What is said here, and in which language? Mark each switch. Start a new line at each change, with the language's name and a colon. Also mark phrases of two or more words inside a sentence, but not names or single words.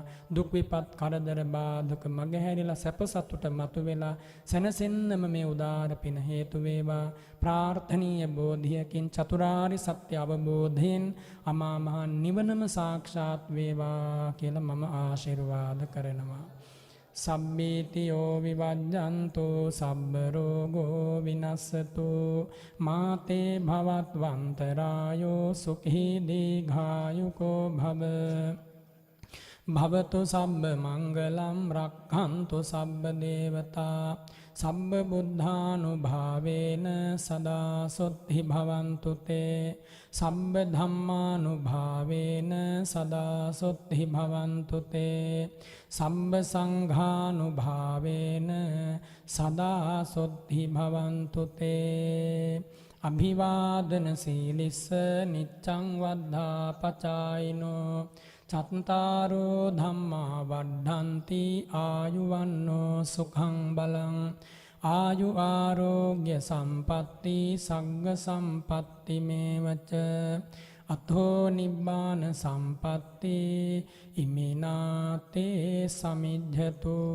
Sinhala: දුක් විපත් කරදර බාධක මගහැරිලා සැප සතුට මතුවෙලා සැනසෙන්නම මේ උදාර පින හේතු වේවා. ප්‍රාර්ථනීය බෝධියකින් චතුරාර්ය සත්‍ය අවබෝධයෙන් අමා මහ නිවනම සාක්ෂාත් වේවා කියලා මම ආශිර්වාද කරනවා.
Pali: සබ්බීතියෝ විවජ්ජන්තෝ සබ්බ රෝගෝ විනස්සතු මාතේ භවත්වන්තරායෝ සුඛී දීඝායුකෝ භව භවතු සබ්බ මංගලම් රක්ඛන්තු සබ්බ දේවතා සබ්බ බුද්ධානුභාවේන සදා සොත්ති භවන්තු තේ සබ්බ ධම්මානුභාවේන සදා සොත්ති භවන්තු තේ සබ්බ සංඝානුභාවේන සදා සොත්ති භවන්තු තේ අභිවාදන සීලිස්ස නිච්ඡං වද්ධා පචායිනෝ චත්තාරෝ ධම්මා වඩ්ඩන්ති ආයුවන්නෝ සුඛං බලං ආයු ආරෝග්‍ය සම්පatti සග්ග සම්පatti මේවච අතෝ නිබ්බාන සම්පatti ඉමිනාතේ සමිජ්ජතු.